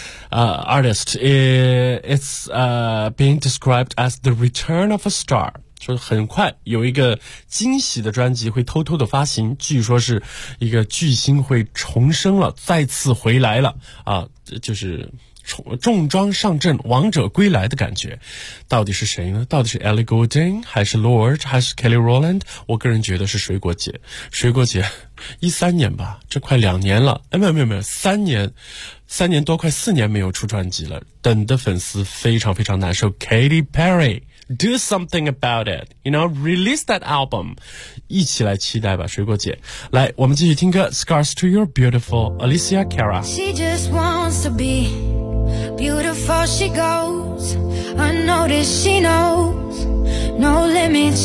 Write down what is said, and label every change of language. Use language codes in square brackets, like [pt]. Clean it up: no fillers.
[en] It's being described as the return of a star. [zh] 就很快有一个惊喜的专辑会偷偷的发行，据说是一个巨星会重生了，再次回来了啊，就是重装上阵王者归来的感觉。到底是谁呢？到底是 Ellie Goulding 还是 Lorde 还是 Kelly Rowland？我个人觉得是水果姐。水果姐13年吧，这快两年了，哎，没有三年多，快四年没有出专辑了，等的粉丝非常非常难受。 [en] Katy Perry Do something about it, you know, release that album. [zh] 一起来期待吧，水果姐。来，我们继续听歌 Scars to your beautiful Alicia Cara. [en] She just wants to be beautiful. She goes unnoticed. She knows no limits.